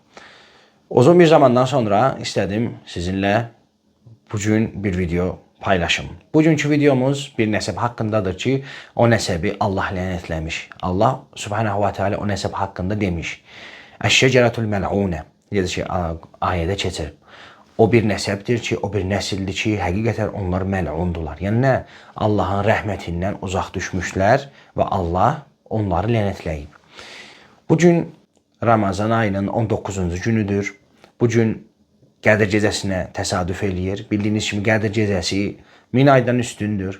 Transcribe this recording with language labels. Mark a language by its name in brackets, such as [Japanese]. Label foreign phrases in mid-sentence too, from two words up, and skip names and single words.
[Turkish] Uzun bir zamandan sonra istedim sizinle bugün bir video paylaşım. Bugünkü videomuz bir nesep hakkındadır ki o nesebi Allah lanetlemiş. Allah [Arabic] سبحانه وتعالى [Turkish] o nesep hakkında demiş. [Arabic] الشجرة الملعونة [Turkish] dedi ki ayede geçer. O bir neseptir ki, o bir nesildir ki, [Azerbaijani] həqiqətən onlar məl'undular. Yəni nə? Allahın rəhmətindən uzaq düşmüşlər və Allah onları lənətləyib. Bugün Ramazan ayının 19-cu günüdür. Bugün Qədir gecəsinə təsadüf eləyir. Bildiyiniz kimi Qədir gecəsi 1000 aydan üstündür.